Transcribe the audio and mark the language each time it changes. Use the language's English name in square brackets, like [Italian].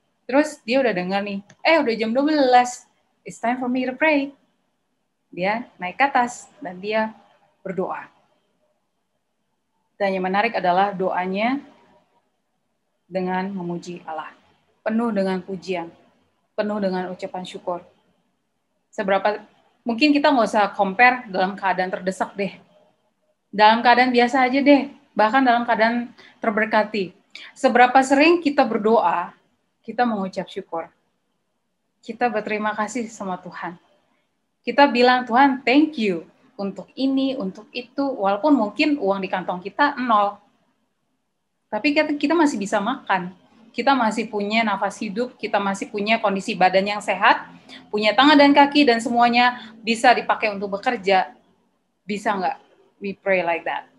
[Indonesian] Terus dia udah dengar nih, udah jam 12, [English] it's time for me to pray. [Indonesian] Dia naik ke atas dan dia berdoa. Dan yang menarik adalah doanya dengan memuji Allah. Penuh dengan pujian, penuh dengan ucapan syukur. Seberapa, mungkin kita nggak usah compare dalam keadaan terdesak deh. Dalam keadaan biasa aja deh, bahkan dalam keadaan terberkati. Seberapa sering kita berdoa, kita mengucap syukur. Kita berterima kasih sama Tuhan. Kita bilang, Tuhan, [English] thank you [Indonesian] untuk ini, untuk itu, walaupun mungkin uang di kantong kita 0. Tapi kita masih bisa makan. Kita masih punya nafas hidup, kita masih punya kondisi badan yang sehat, punya tangan dan kaki, dan semuanya bisa dipakai untuk bekerja. Bisa nggak [English] we pray like that?